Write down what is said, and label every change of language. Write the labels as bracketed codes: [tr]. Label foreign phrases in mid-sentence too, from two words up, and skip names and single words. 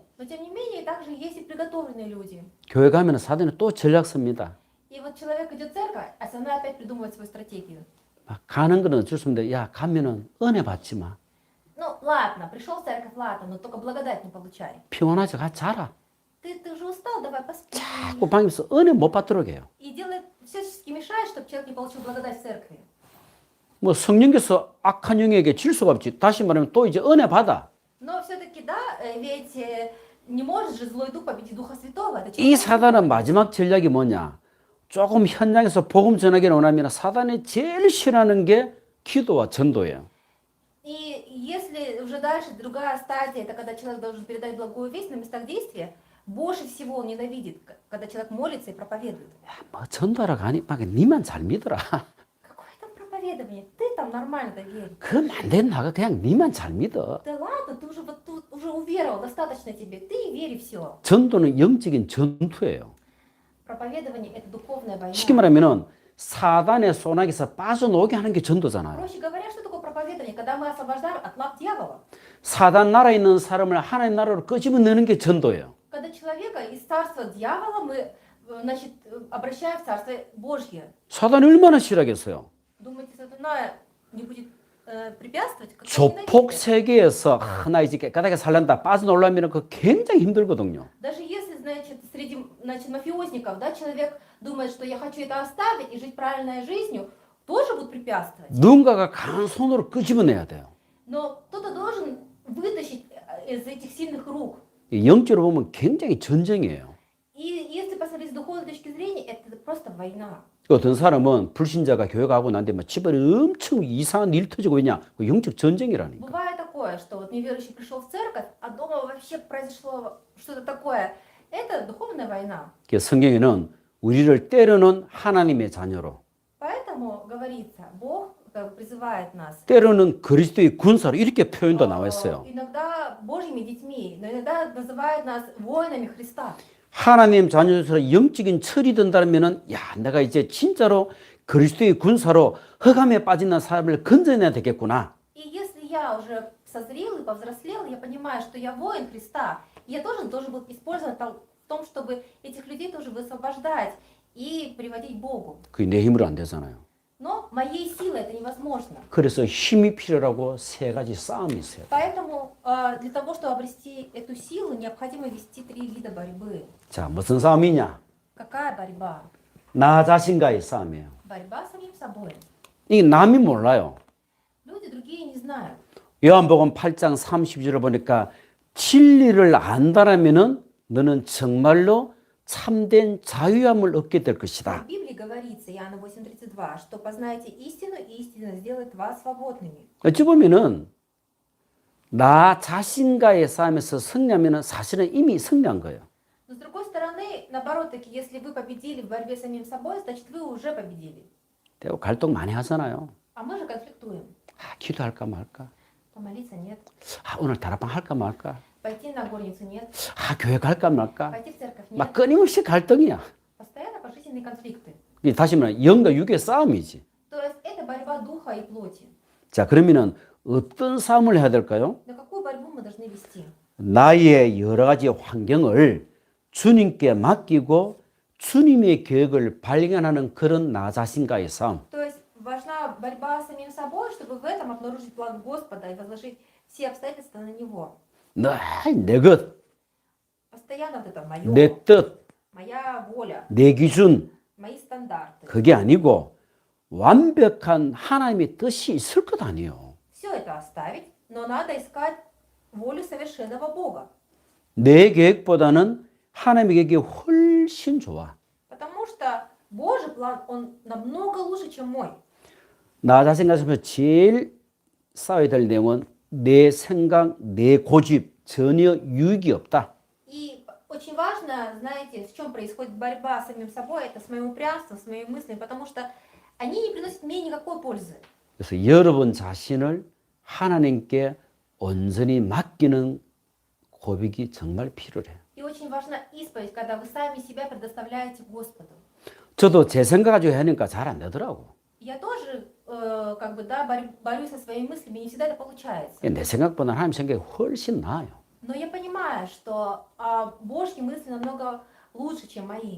[ru] Но тем не менее, также есть и приготовленные люди. [ko] 교회 가면 사단이 또 전략 씁니다. [ru] И вот человек идет в церковь, а сатана опять придумывает свою стратегию. [ko] 막 가는 거는 어쩔 수 없는데 야 가면은 은혜 받지 마. [ru] Ну, ладно, пришел в церковь, ладно, но только благодать не получай. [ko] 피곤하지 가 자라. [ru] Ты уже устал, давай поспи. [ko] 자꾸 방에서 은혜 못 받도록 해요. [ru] И делает, всячески мешает, чтобы человек не получил благодать в церкви. [ko] 뭐 성령께서 악한 영에게 질 수가 없지. 다시 말하면 또 이제 은혜 받아. [ru] Но все-таки, да, ведь не может же злой дух победить Духа Святого. Это 이 человек. [ko] 사단은 마지막 전략이 뭐냐? 조금 현장에서 복음 전하기를 원하면 사단이 제일 싫어하는 게 기도와 전도예요. [ru] И если уже дальше другая стадия, это когда человек должен передать благую весть на местах действия, больше всего он ненавидит, когда человек молится и проповедует. [ko] 야, 뭐 전도하러 가니 막 니만 잘 믿어라. [ru] Какое там проповедование? Ты там нормально-то верь. [ko] 그럼 안 된다. 그냥 니만 잘 믿어. [ru] Да ладно, ты уже вот тут уже уверовал, достаточно тебе. Ты верь и все. [ko] 전도는 영적인 전투예요. [ru] Проповедование это духовная война. [ko] 쉽게 말하면은 사단의 소나기에서 빠져나오게 하는 게 전도잖아요. [ru] Проще говоря, что такое проповедование? Когда мы освобождаем от лап дьявола. [ko] 사단 나라에 있는 사람을 하나님 나라로 끄집어내는 게 전도예요. [ru] Когда человека из царства дьявола мы, значит, обращаем в царство Божье. [ko] 사단이 얼마나 싫어하겠어요. [ru] Думаете, сатана не будет препятствовать? Как 조폭 ненавидит? [ko] 세계에서 나 이제 깨끗하게 살란다 빠져나오려면 그 굉장히 힘들거든요. [ru] Даже если, значит, среди, значит, мафиозников, да, человек думает, что я хочу это оставить и жить правильной жизнью, тоже будут препятствовать. [ko] 누군가가 강한 손으로 끄집어내야 돼요. [ru] Но кто-то должен вытащить из этих сильных рук. [ko] 영적으로 보면 굉장히 전쟁이에요. [ru] И если посмотреть с духовной точки зрения, это просто война. [ko] 어떤 사람은 불신자가 교회 가고 난데 막 집안에 엄청 이상한 일 터지고 있냐? 그 영적 전쟁이라니까. [ru] Бывает такое, что вот неверующий пришел в церковь, а дома вообще произошло что-то такое. Это духовная война. [ko] 성경에는 우리를 때로는 하나님의 자녀로, [ru] Поэтому говорится, Бог как бы призывает нас. [ko] 때로는 그리스도의 군사로 이렇게 표현도 나와 있어요. [ru] Иногда Божьими детьми, но иногда называет нас воинами Христа. [ko] 하나님 자녀로서 영적인 철이 든다면은 야, 내가 이제 진짜로 그리스도의 군사로 흑암에 빠진 사람을 건져내야 되겠구나. [ru] И если я уже созрел и повзрослел, я понимаю, что я воин Христа, я тоже должен был использован в том, чтобы этих людей тоже высвобождать и приводить к Богу. [ko] 그게 내 힘으로 안 되잖아요. [ru] Но моей силой это невозможно. [ko] 그래서 힘이 필요라고 세 가지 싸움이 있어요. [ru] Поэтому для того, чтобы обрести эту силу, необходимо вести 3 вида борьбы. [ko] 자, 무슨 싸움이냐? [ru] Какая борьба? [ko] 나 자신과의 싸움이에요. [ru] Борьба с самим собой. [ko] 이 남이 몰라요. [ru] Люди другие не знают. [ko] 요한복음 8장 30절을 보니까 진리를 안다라면은 너는 정말로 참된 자유함을 얻게 될 В 것이다. [ru] Библии говорится, Иоанна 8:32, что познаете истину, и истина сделает вас свободными. [ko] 어찌 보면은 나 자신과의 싸움에서 승리하면은 사실은 이미 승리한 거예요. [ru] Но с другой стороны, наоборот, таки, если вы победили в борьбе с самим собой, значит вы уже победили. [ko] 대고 갈등 많이 하잖아요. [ru] А мы же конфликтуем. [ko] 기도할까 말까? [ru] Помолиться нет, [ko] 오늘 다락방 할까 말까? [ru] пойти на горницу нет, [ko] 교회 갈까 말까? [ru] пойти в церковь нет. [ko] 막 끊임없이 갈등이야. [ru] Постоянно пожизненные конфликты. [ko] 이게 다시 말하면 영과 육의 싸움이지. [ru] То есть это борьба духа и плоти. [ko] 자, 그러면은 어떤 싸움을 해야 될까요? [ru] На какую борьбу мы должны вести? [ko] 나의 여러 가지 환경을 주님께 맡기고 주님의 계획을 발견하는 그런 나 자신과의 싸움. [ru] То есть важна борьба с самим собой, чтобы в этом обнаружить план Господа и возложить все обстоятельства на Него. [ko] 내 것, [ru] Постоянно вот это [ko] 내 [ru] мое, [ko] 뜻, [ru] моя воля, [ko] 내 기준, [ru] мои стандарты. [ko] 그게 아니고 완벽한 하나님의 뜻이 있을 것 아니에요. [ru] Все это оставить, но надо искать волю совершенного Бога. [ko] 내 계획보다는 하나님의 계획이 훨씬 좋아. [ru] Потому что Божий план, он намного лучше, чем мой. [ko] 나 자신 가슴에서 제일 싸워야 될 내용은 내 생각, 내 고집 전혀 유익이 없다. [ru] И очень важно, знаете, в чем происходит борьба с самим собой, это с моим упрямством, с моими мыслями, потому что они не приносят мне никакой пользы. [ko] 그래서 여러분 자신을 하나님께 온전히 맡기는 고백이 정말 필요해. [ru] И очень важна исповедь, когда вы сами себя предоставляете Господу. [ko] 저도 제 생각 가지고 하니까 잘 안 되더라고. [ru] Я тоже, как бы, да, борюсь со своими мыслями, не всегда это получается. [ko] 내 생각보다 하나님 생각이 훨씬 나아요. [ru] Но я понимаю, что Божьи мысли намного лучше, чем мои.